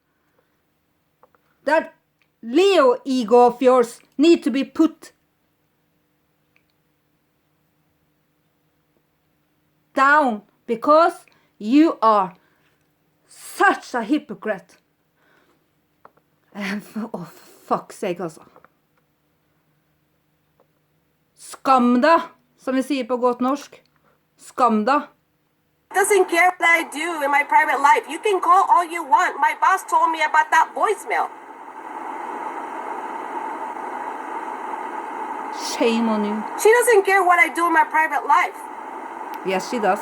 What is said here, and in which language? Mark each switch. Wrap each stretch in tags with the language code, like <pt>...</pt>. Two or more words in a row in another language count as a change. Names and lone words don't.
<en>That Leo ego of yours need to be put down because you are such a hypocrite. Oh, for fuck's sake,</en> <no>altså. Skam deg, som vi sier på godt norsk. Skam deg.</no> <en>Doesn't care what I do in my private life. You can call all you want. My boss told me about that voicemail. Shame on you. She doesn't care what I do in my private life. Yes, she does.</en>